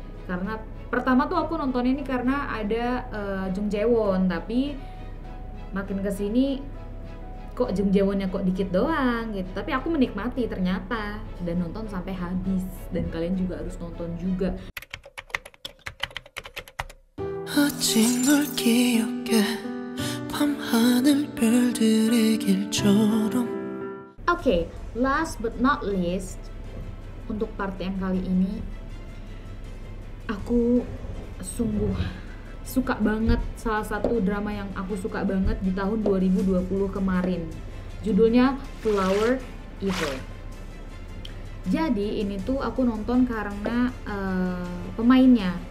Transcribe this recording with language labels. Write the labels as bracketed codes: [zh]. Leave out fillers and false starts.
[id] Karena pertama tuh aku nonton ini karena ada Jung Jae Won, tapi makin kesini kok Jung Jae Wonnya kok dikit doang gitu. Tapi aku menikmati ternyata dan nonton sampai habis, dan kalian juga harus nonton juga. [ko] 어찌 널 기억해 밤하늘 별들의 길처럼. [id] Oke, [en] last but not least, [id] untuk part yang kali ini aku sungguh suka banget, salah satu drama yang aku suka banget di tahun 2020 kemarin. Judulnya Flower Evil. Jadi ini tuh aku nonton karena pemainnya.